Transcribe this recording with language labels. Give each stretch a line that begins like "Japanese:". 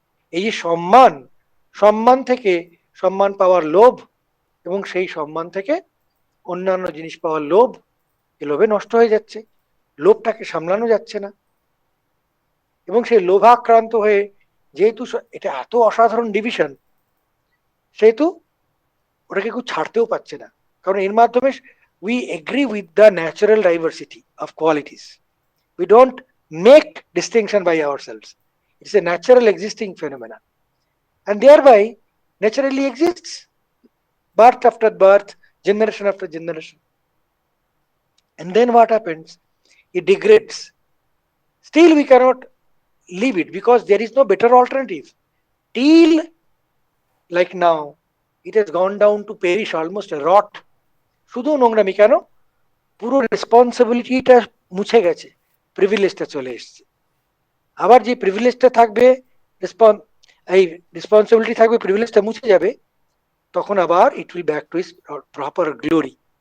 Bangla: এই যে সম্মান, সম্মান থেকে সম্মান পাওয়ার লোভ, এবং সেই সম্মান থেকে অন্যান্য জিনিস পাওয়ার লোভ, এ লোভে নষ্ট হয়ে যাচ্ছে, লোভটাকে সামলানো যাচ্ছে না। এবং সেই লোভাক্রান্ত হয়ে, যেহেতু এটা এত অসাধারণ ডিভিশন, সেহেতু ওটাকে কেউ ছাড়তেও পারছে না। কারণ এর মাধ্যমে
English: we agree with the natural diversity of qualities. We don't make distinction by ourselves. It's a natural existing phenomena, and thereby naturally exists birth after birth, generation after generation. And then what happens? It degrades. Still we cannot leave it because there is no better alternative. Till like now, it has gone down to perish, almost a rot.
Bangla: শুধু নোংরামি কেন, পুরো রেসপন্সিবিলিটিটা মুছে গেছে, প্রিভিলেজটা চলে এসছে। আবার যে প্রিভিলেজটা থাকবে, এই রেসপন্সিবিলিটি থাকবে, প্রিভিলেজটা মুছে যাবে, তখন আবার
English: It will back to its proper glory.